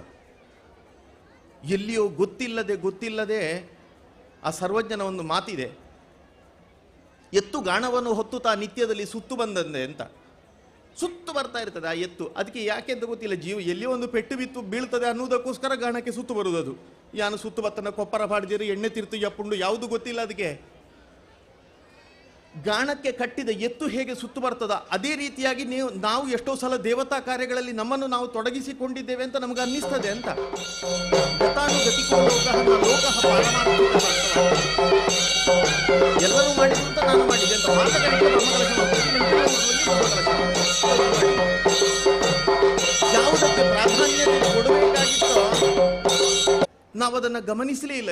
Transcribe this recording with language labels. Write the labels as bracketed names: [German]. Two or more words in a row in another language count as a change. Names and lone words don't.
[Kannada] ಎಲ್ಲಿಯೋ ಗೊತ್ತಿಲ್ಲದೆ ಆ ಸರ್ವಜ್ಞನ ಒಂದು ಮಾತಿದೆ, ಎತ್ತು ಗಾಣವನ್ನು ಹೊತ್ತು ತಾ ನಿತ್ಯದಲ್ಲಿ ಸುತ್ತು ಬಂದಂದೆ ಅಂತ. ಸುತ್ತು ಬರ್ತಾ ಇರ್ತದೆ ಆ ಎತ್ತು, ಅದಕ್ಕೆ ಯಾಕೆ ಅಂತ ಗೊತ್ತಿಲ್ಲ. ಎಲ್ಲಿಯೋ ಒಂದು ಪೆಟ್ಟು ಬಿತ್ತು ಬೀಳ್ತದೆ ಅನ್ನೋದಕ್ಕೋಸ್ಕರ ಗಾಣಕ್ಕೆ ಸುತ್ತು ಬರುವುದು. [Tulu] ಅದು ಯಾನು ಸುತ್ತು ಬತ್ತನ ಕೊಪ್ಪರ ಬಾಡಿದಿರು ಎಣ್ಣೆ ತಿರ್ತು ಎಪ್ಪುಂಡು ಯಾವುದು ಗೊತ್ತಿಲ್ಲ ಅದಕ್ಕೆ. [Kannada] ಗಾಣಕ್ಕೆ ಕಟ್ಟಿದ ಎತ್ತು ಹೇಗೆ ಸುತ್ತು ಬರ್ತದ, ಅದೇ ರೀತಿಯಾಗಿ ನಾವು ಎಷ್ಟೋ ಸಲ ದೇವತಾ ಕಾರ್ಯಗಳಲ್ಲಿ ನಮ್ಮನ್ನು ನಾವು ತೊಡಗಿಸಿಕೊಂಡಿದ್ದೇವೆ ಅಂತ ನಮ್ಗೆ ಅನ್ನಿಸ್ತದೆ ಅಂತ. ಎಲ್ಲರೂ ಮಾಡಿದ್ರು ಅಂತ ನಾನು ಮಾಡಿದೆ ಅಂತ ಯಾವುದಕ್ಕೆ ಪ್ರಾಧಾನ್ಯತೆ ಕೊಡಬೇಕಾಗಿತ್ತೋ ನಾವು ಅದನ್ನು ಗಮನಿಸಲೇ ಇಲ್ಲ.